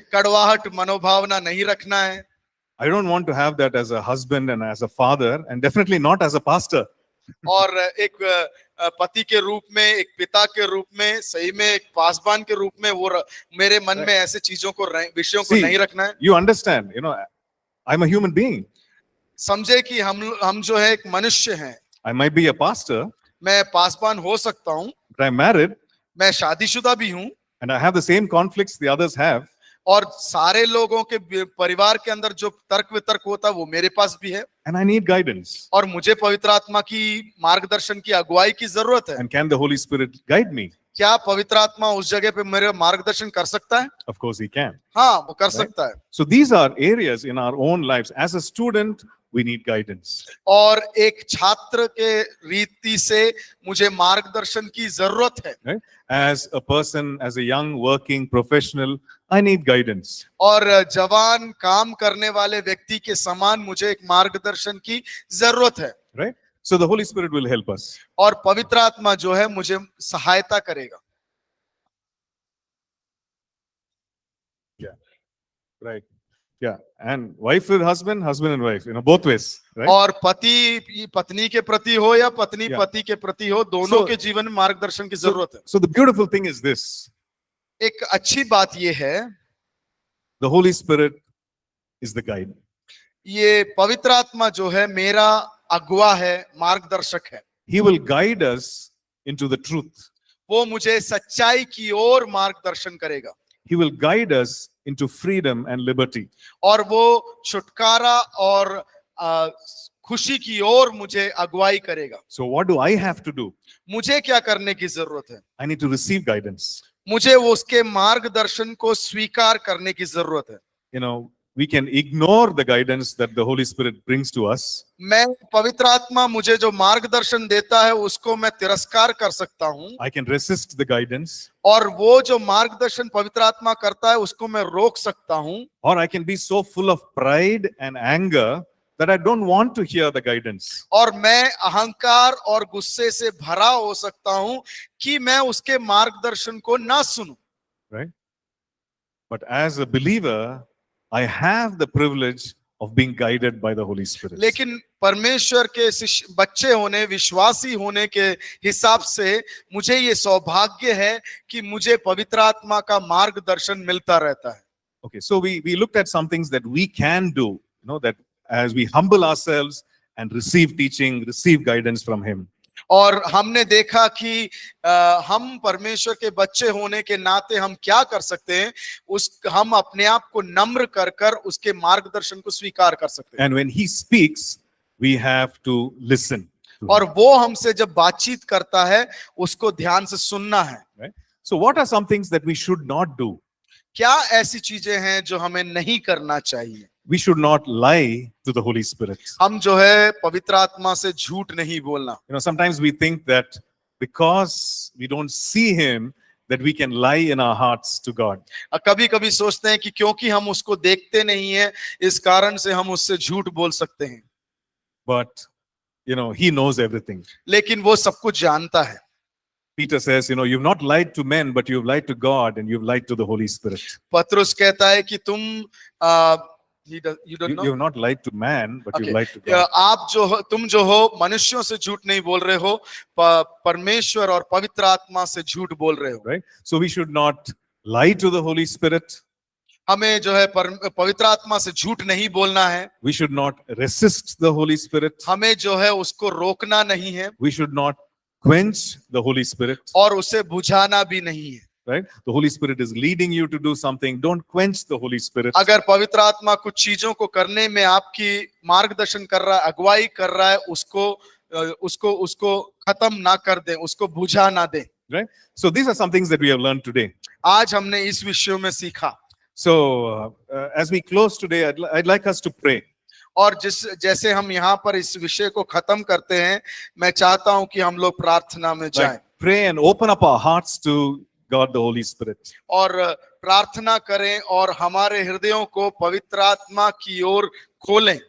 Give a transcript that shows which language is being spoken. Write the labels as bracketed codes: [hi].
[hi] कड़वाहट मनोभावना नहीं रखना है। [en] I don't want to have that as a husband and as a father, and definitely not as a pastor. [hi] और एक पति के रूप में, एक पिता के रूप में, सही में एक पासबान के रूप में वो मेरे मन में ऐसे चीजों को विषयों को [en] See, [hi] नहीं रखना है। [en] You understand, I'm a human being. [hi] समझे कि हम जो है एक मनुष्य हैं। [en] I might be a pastor, [hi] मैं पासबान हो सकता हूँ, [en] but I'm married, [hi] मैं शादीशुदा भी हूँ [en] and I have the same conflicts the others have. [hi] और सारे लोगों के परिवार के अंदर जो तर्क वितर्क होता है वो मेरे पास भी है [en] And I need guidance. [hi] और मुझे पवित्र आत्मा की मार्गदर्शन की अगुवाई की जरूरत है। [en] And can the Holy Spirit guide me? [hi] क्या पवित्र आत्मा उस जगह पे मेरे मार्गदर्शन कर सकता है? [en] Of course, He can. [hi] हाँ, वो कर सकता है। [en] So these are areas in our own lives. As a student, we need guidance. [hi] और एक छात्र के रीति से मुझे मार्गदर्शन की जरूरत है। [en] Right? As a person, as a young working professional, I need guidance. [hi] और जवान काम करने वाले व्यक्ति के समान मुझे एक मार्गदर्शन की जरूरत है। [en] Right? So the Holy Spirit will help us. [hi] और पवित्र आत्मा जो है मुझे सहायता करेगा। [en] Right. Yeah. And wife with husband, husband and wife, both ways. Right? [hi] और पति पत्नी के प्रति हो या पत्नी [en] Yeah. [hi] पति के प्रति हो, दोनों [en] So- [hi] के जीवन में मार्गदर्शन की जरूरत है। [en] So the beautiful thing is this. [hi] एक अच्छी बात ये है, [en] The Holy Spirit is the guide. [hi] ये पवित्र आत्मा जो है मेरा अगुवा है, मार्गदर्शक है। [en] He will guide us into the truth. [hi] वो मुझे सच्चाई की ओर मार्गदर्शन करेगा [en] He will guide us into freedom and liberty. [hi] और वो छुटकारा और खुशी की ओर मुझे अगुवाई करेगा। [en] So what do I have to do? [hi] मुझे क्या करने की जरूरत है? [en] I need to receive guidance. [hi] मुझे वो उसके मार्गदर्शन को स्वीकार करने की जरूरत है। [en] We can ignore the guidance that the Holy Spirit brings to us. [hi] मैं पवित्र आत्मा मुझे जो मार्गदर्शन देता है उसको मैं तिरस्कार कर सकता हूँ [en] I can resist the guidance, [hi] और वो जो मार्गदर्शन पवित्र आत्मा करता है उसको मैं रोक सकता हूँ। [en] or I can be so full of pride and anger that I don't want to hear the guidance. [hi] और मैं अहंकार और गुस्से से भरा हो सकता हूँ कि मैं उसके मार्गदर्शन को ना सुनूं। [en] Right? But as a believer, I have the privilege of being guided by the Holy Spirit. [hi] लेकिन परमेश्वर के बच्चे होने, विश्वासी होने के हिसाब से मुझे ये सौभाग्य है कि मुझे पवित्र आत्मा का मार्गदर्शन मिलता रहता है. [en] Okay, so we looked at some things that we can do, that as we humble ourselves and receive teaching, receive guidance from Him. [hi] और हमने देखा कि हम परमेश्वर के बच्चे होने के नाते हम क्या कर सकते हैं, हम अपने आप को नम्र कर उसके मार्गदर्शन को स्वीकार कर सकते हैं. [en] And when He speaks, we have to listen. [hi] और वो हमसे जब बातचीत करता है उसको ध्यान से सुनना है. [en] Right? So what are some things that we should not do? [hi] क्या ऐसी चीजें हैं जो हमें नहीं करना चाहिए? [en] We should not lie to the Holy Spirit. [hi] हम जो है पवित्र आत्मा से झूठ नहीं बोलना. [en] Sometimes we think that because we don't see Him, that we can lie in our hearts to God. [hi] कभी कभी सोचते हैं कि क्योंकि हम उसको देखते नहीं है, इस कारण से हम उससे झूठ बोल सकते हैं. [en] But He knows everything. [hi] लेकिन वो सब कुछ जानता है. [en] Peter says, you've not lied to men, but you've lied to God and you've lied to the Holy Spirit. [hi] पतरस कहता है कि [en] you don't know? You've not lied to man, but Okay. you've lied to God. [hi] तुम जो हो मनुष्यों से झूठ नहीं बोल रहे हो, परमेश्वर और पवित्र आत्मा से झूठ बोल रहे हो. [en] Right? So we should not lie to the Holy Spirit. [hi] हमें जो है पवित्र आत्मा से झूठ नहीं बोलना है. [en] We should not resist the Holy Spirit. [hi] हमें जो है उसको रोकना नहीं है. [en] We should not quench the Holy Spirit. [hi] और उसे बुझाना भी नहीं है. [en] Right? The Holy Spirit is leading you to do something. Don't quench the Holy Spirit. [hi] अगर पवित्र आत्मा कुछ चीजों को करने में आपकी मार्गदर्शन कर रहा है, अगुवाई कर रहा है, उसको खत्म ना कर दे, उसको बुझा ना दे. [en] Right? So these are some things that we have learned today. [hi] आज हमने इस विषयों में सीखा. [en] So as we close today, I'd like us to pray. [hi] और जैसे हम यहाँ पर इस विषय को खत्म करते हैं, मैं चाहता हूं कि हम लोग प्रार्थना में जाएं. [en] Like, pray and open up our hearts to God the Holy Spirit. [hi] और प्रार्थना करें और हमारे हृदयों को पवित्र आत्मा की ओर खोलें.